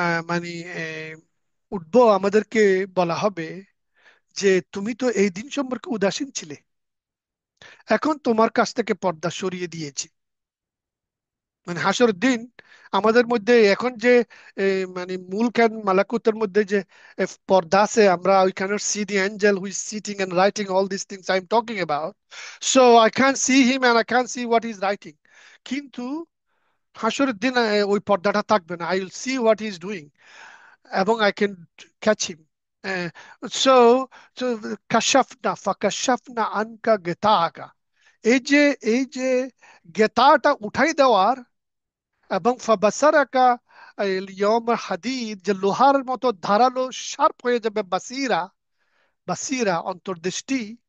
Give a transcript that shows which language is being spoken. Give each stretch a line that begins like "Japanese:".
Bangla: মানে উঠবো, আমাদেরকে বলা হবে যে তুমি তো এই দিন সম্পর্কে উদাসীন ছিলে, এখন তোমার কাছ থেকে পর্দা সরিয়ে দিয়েছি। মানে হাসরের দিন আমাদের মধ্যে এখন যে মানে মুলক এন্ড মালাকুতের মধ্যে যে পর্দা আছে, আমরা
English: we cannot see the angel who is sitting and writing all these things I'm talking about. So I can't see him and I can't see what he's writing.
Bangla: কিন্তু হাসরের দিন ওই পর্দাটা থাকবে না,
English: I will see what he's doing
Bangla: এবং
English: I can catch him.
Bangla: Uh, so so
Arabic: কাশাফনা ফাকাশাফনা আনকা গেতাকা,
Bangla: এই যে গেতাটা উঠাই দেওয়ার, এবং
Arabic: ফাবাসারাকা ইয়ম হাদিদ,
Bangla: যে লোহার মতো ধারালো শার্প হয়ে যাবে, বাসিরা, বাসিরা অন্তর্দৃষ্টি।